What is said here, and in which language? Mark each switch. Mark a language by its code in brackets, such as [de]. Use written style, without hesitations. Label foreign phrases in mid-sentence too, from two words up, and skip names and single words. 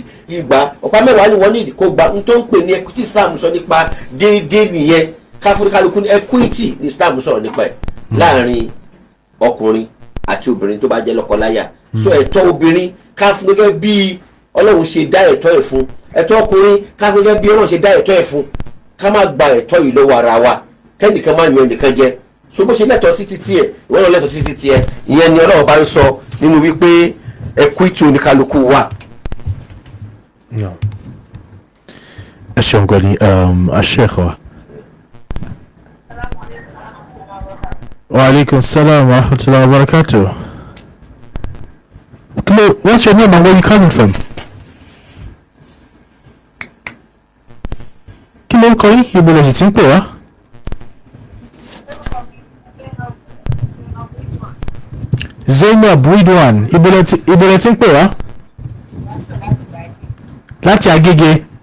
[yo] ìgbà ọ̀pá mẹ́wàá ni wọ́n níìdì kó gbà n tó ń pè ní equity Islam sọ nípa déédéé nìyẹn káfíńkálukú ní equity ní Islam sọ̀rọ̀ nípa ẹ̀ láàrin ọkùnrin àti obìnrin tó bá jẹ́ lọ́kọláya so ẹ̀tọ́ obìnrin káfíń gẹ́gẹ́ bí Ọlọ́run ṣe dá ẹ̀tọ́ ẹ̀ fún ẹ̀tọ́ ọkùnrin káfíń gẹ́gẹ́ bí Ọlọ́run ṣe dá ẹ̀tọ́ ẹ̀ fún ká má gba ẹ̀tọ́ yìí lọ́wọ́ ara wa kẹ́nìkan má yan ẹnìkan jẹ so bó ṣe lẹ́tọ̀ọ́ sí títí ẹ̀ ìwọ́n náà lẹ́tọ̀ọ́ sí títí ẹ̀ ìyẹn ni Ọlọ́run bá ń sọ nínú wípé equity oníkálukú wà. ẹ ṣeun gan ni aṣẹ́kọ̀ọ́. [ar] وعليكم السلام ورحمة الله وبركاته. [en] What's your name and where you coming from? [yo] Kí ló ń kọ yín? Ibo lẹ sì ti ń pè wá? Zainab Ridwan, ibo lẹ ti ń pè wá? Láti Agége.